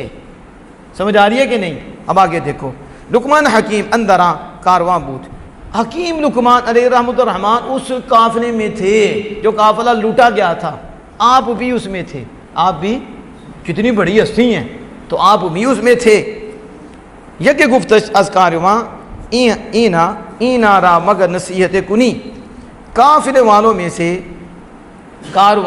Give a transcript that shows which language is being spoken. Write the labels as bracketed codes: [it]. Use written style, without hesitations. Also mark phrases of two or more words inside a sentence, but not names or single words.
[ur] سمجھ آ رہی ہے کہ نہیں؟ اب آگے دیکھو، [fa] لقمان حکیم اندراں کارواں بود۔ [ur] حکیم لقمان علیہ رحمۃ الرحمن اس قافلے میں تھے جو قافلہ لوٹا گیا تھا، آپ بھی اس میں تھے۔ آپ بھی کتنی بڑی ہستی ہیں، تو آپ بھی اس میں تھے۔ [fa] یک گفتش از کارواں اینا را مگر نصیحت کنی، [ur] قافلے والوں میں سے کارواں